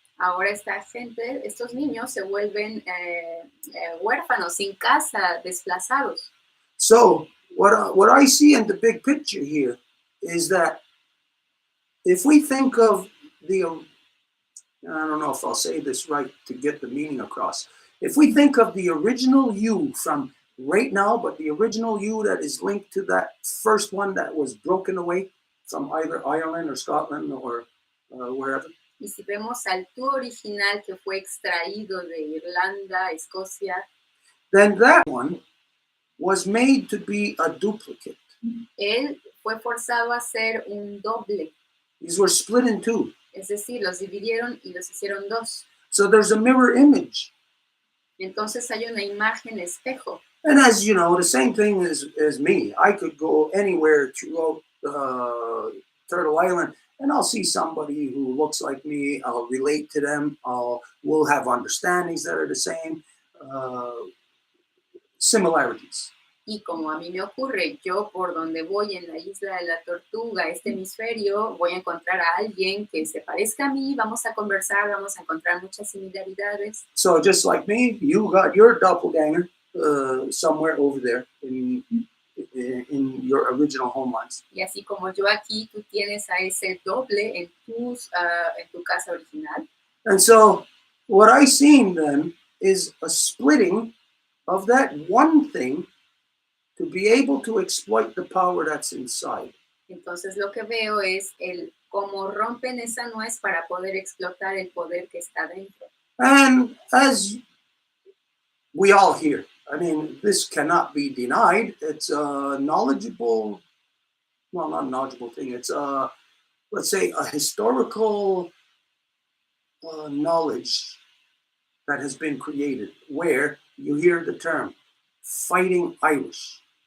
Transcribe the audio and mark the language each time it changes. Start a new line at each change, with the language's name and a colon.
Spanish: ahora esta gente, estos niños se vuelven huérfanos, sin casa, desplazados.
English: So what I see in the big picture here is that if we think of I don't know if I'll say this right to get the meaning across. If we think of the original you from right now, but the original you that is linked to that first one that was broken away from either Ireland or Scotland or wherever.
Spanish: Y si vemos al tú original que fue extraído de Irlanda, Escocia,
English: Then that one was made to be a duplicate.
Spanish: él fue forzado a ser un doble.
English: These were split in two.
Spanish: Es decir, los dividieron y los hicieron dos.
English: So there's a mirror image.
Spanish: Entonces hay una imagen espejo.
English: And as you know, the same thing as me. I could go anywhere throughout Turtle Island and I'll see somebody who looks like me. I'll relate to them. We'll have understandings that are the same, similarities.
Spanish: Y como a mí me ocurre, yo por donde voy en la isla de la Tortuga, este hemisferio, voy a encontrar a alguien que se parezca a mí, vamos a conversar, vamos a encontrar muchas similaridades.
English: So just like me, you got your doppelganger somewhere over there in your original homelands.
Spanish: Y así como yo aquí, tú tienes a ese doble en tu casa original.
English: And so what I seen then is a splitting of that one thing to be able to exploit the power that's inside.
Spanish: Entonces lo que veo es el cómo rompen esa nuez para poder explotar el poder que está dentro.
English: And as we all hear, I mean, this cannot be denied. It's a knowledgeable, well, not knowledgeable thing. It's let's say a historical knowledge that has been created where you hear the term fighting Irish.